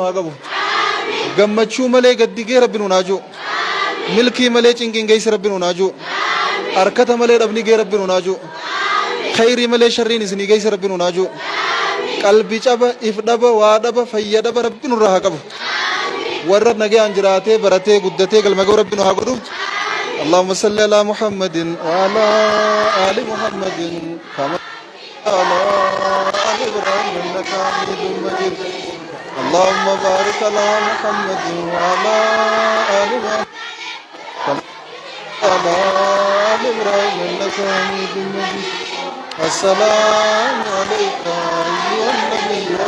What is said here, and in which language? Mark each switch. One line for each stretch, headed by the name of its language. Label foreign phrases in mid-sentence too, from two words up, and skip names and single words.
Oromo: haa qabu gammachuu malee gaddigee rabbi nu naajuu milkii malee cinqiin geessi rabbi nu naajuu harkata malee dhabni gee rabbi nu naajuu khayrii malee sharriin isinii geessi rabbi nu naajuu qalbii caba if dhaba waa dhaba fayya dhaba rabbi nurraa haa qabu warra nagayaan jiraatee baratee guddatee galma ga'u rabbi nu haa godhu
Arabic: اللهم صل على محمد وعلى آل محمد كما على آل إبراهيم إنك حميد مجيد اللهم بارك على محمد وعلى آل محمد على آل إبراهيم إنك حميد مجيد السلام عليك أيها النبي